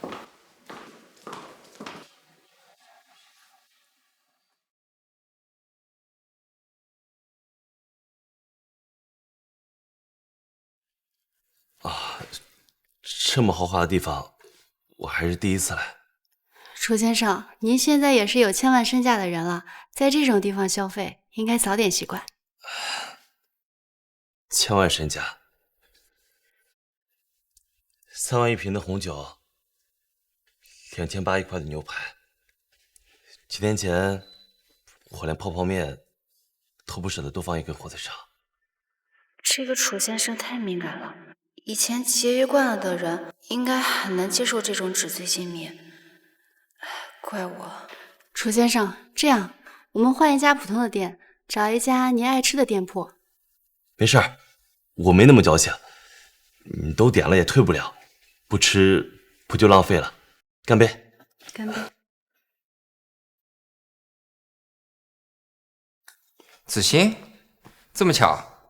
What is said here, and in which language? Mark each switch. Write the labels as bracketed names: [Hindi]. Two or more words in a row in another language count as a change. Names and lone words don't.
[Chinese] 這麼豪華的地方，我還是第一次來。楚先生，您現在也是有千萬身價的人了，在這種地方消費，應該早點習慣。千萬身價，3萬1瓶的紅酒，2800一塊的牛排。幾天前，我連泡泡麵都不捨得多放一根火腿腸。這個楚先生太敏感了。以前節約慣了的人，應該很難接受這種紙醉金迷。怪我。楚先生，這樣，我們換一家普通的店，找一家您愛吃的店鋪。沒事兒， 我没那么矫情，你都点了也退不了，不吃不就浪费了？干杯！干杯！子欣，这么巧？